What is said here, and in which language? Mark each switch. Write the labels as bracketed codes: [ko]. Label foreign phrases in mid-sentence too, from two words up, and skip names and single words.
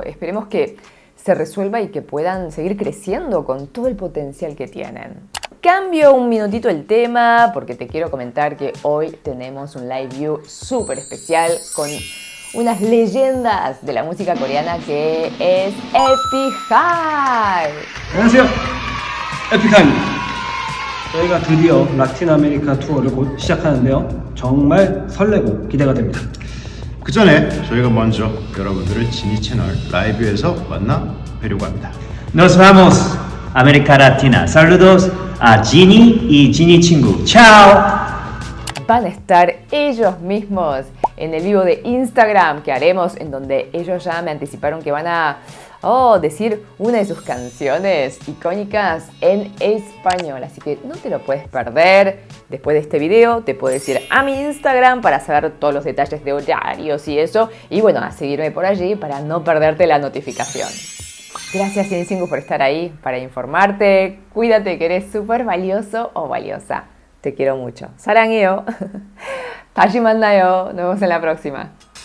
[es] Esperemos que se resuelva y que puedan seguir creciendo con todo el potencial que tienen. Cambio un minutito el tema porque te quiero comentar que hoy tenemos un [en] live view [es] súper especial con unas leyendas de la música coreana que es 에픽하이. [ko] 안녕하세요. 에픽하이입니다. 저희가 드디어 라틴 아메리카 투어를 곧 시작하는데요. 정말 설레고 기대가 됩니다. 그 전에 저희가 먼저 여러분들을 지니 채널 라이브에서 만나 뵈려고 합니다. [es] Nos vamos, América Latina. Saludos a Ginny y Ginny 친구. Chao. Van a estar ellos mismos en el vivo de Instagram que haremos, en donde ellos ya me anticiparon que van a decir una de sus canciones icónicas en español. Así que no te lo puedes perder. Después de este video te puedes ir a mi Instagram para saber todos los detalles de horarios y eso. Y bueno, a seguirme por allí para no perderte la notificación. Gracias, Jinsingu, por estar ahí para informarte. Cuídate, que eres súper valioso o valiosa. Te quiero mucho. [ko] 사랑해요. 다시 만나요. [es] Nos vemos en la próxima.